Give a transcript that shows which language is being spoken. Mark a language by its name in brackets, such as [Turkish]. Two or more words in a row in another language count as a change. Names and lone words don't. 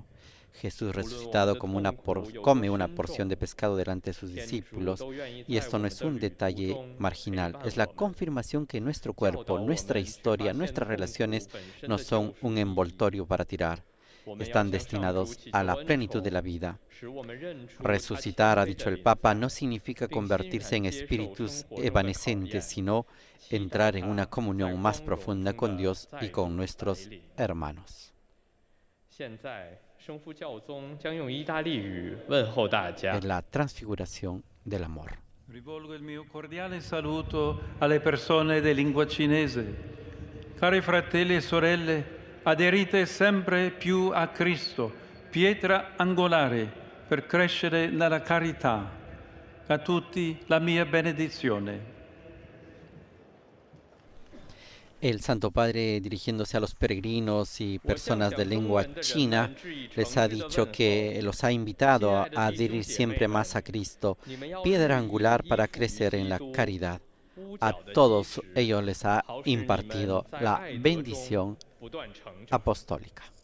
[Spanish] Jesús resucitado come una porción de pescado delante de sus discípulos, y esto no es un detalle marginal, es la confirmación que nuestro cuerpo, nuestra historia, nuestras relaciones no son un envoltorio para tirar, están destinados a la plenitud de la vida. Resucitar, ha dicho el Papa, no significa convertirse en espíritus evanescentes, sino entrar en una comunión más profunda con Dios y con nuestros hermanos. [Chinese] 圣父教宗将用意大利语问候大家。 [Spanish] Es la transfiguración del amor. [Italian] Rivolgo il mio cordiale saluto alle persone di lingua cinese. Cari fratelli e sorelle, aderite sempre più a Cristo, pietra angolare per crescere nella carità. A tutti la mia benedizione. [Spanish] El Santo Padre, dirigiéndose a los peregrinos y personas de lengua china, les ha dicho que los ha invitado a adherir siempre más a Cristo, piedra angular para crecer en la caridad. A todos ellos les ha impartido la bendición apostólica.